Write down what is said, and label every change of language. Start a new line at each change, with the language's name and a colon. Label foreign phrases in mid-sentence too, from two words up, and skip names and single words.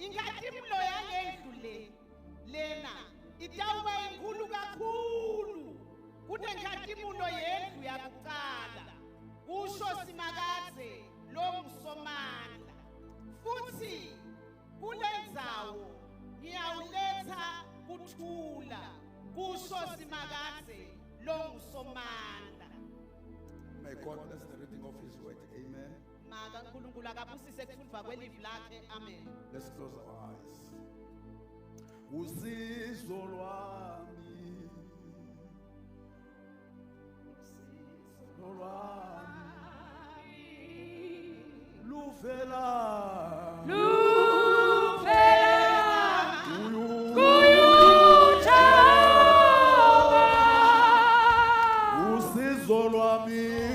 Swati: Inkhathumulo yalendlu lena itawuba inkulu kakhulu kunenkhathumulo yendlu yakuqala kusho simakadze longusomandla. Futhi kulendzawo ngiyawuletha kuthula kusho simakadze longusomandla.
English: May God bless the reading of His word. Amen.
Swati: Maka uNkulunkulu akabusise kuthulwa kwelivi lakhe. Amen.
English: Let's close our eyes.
Swati: Usizo lwami, usizo lwami, luvela usizo lwami,